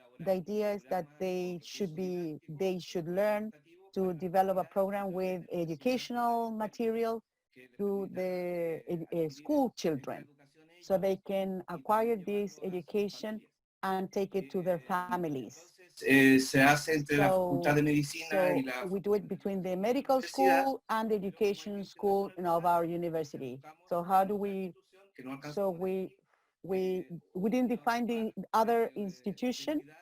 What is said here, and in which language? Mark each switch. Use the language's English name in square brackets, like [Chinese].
[English] The idea is that they should learn to develop a program with educational material to the school children, so they can acquire this education and take it to their families. [Spanish] se hace entre la Facultad de Medicina y la [English] we do it between the medical school and the education school of our university. So how do we, so we didn't define the other institution,